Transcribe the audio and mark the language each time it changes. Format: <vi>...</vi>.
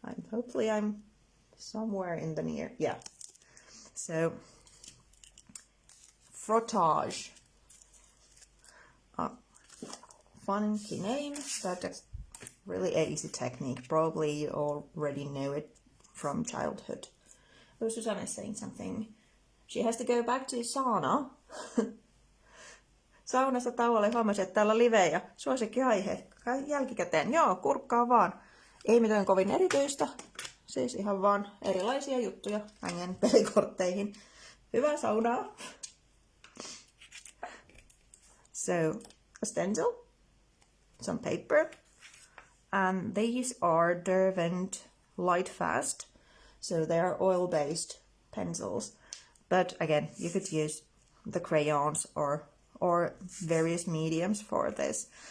<en>Hopefully I'm somewhere in the near. Yeah. So frottage. Funky name, but a really easy technique. Probably you already know it from childhood. Oh, Susanna is saying something. She has to go back to sauna.</en> <fi>Saunassa tauolle huomasin, että täällä on livejä. Suosikkiaihe. Jälkikäteen. Joo, kurkkaa vaan. Ei mitään kovin erityistä. Siis ihan vaan erilaisia juttuja hängen pelikortteihin. Hyvää saunaa!</fi> <en>So, a stencil, some paper, and these are Derwent Light Fast, so they are oil-based pencils. But again, you could use the crayons or various mediums for this.</en>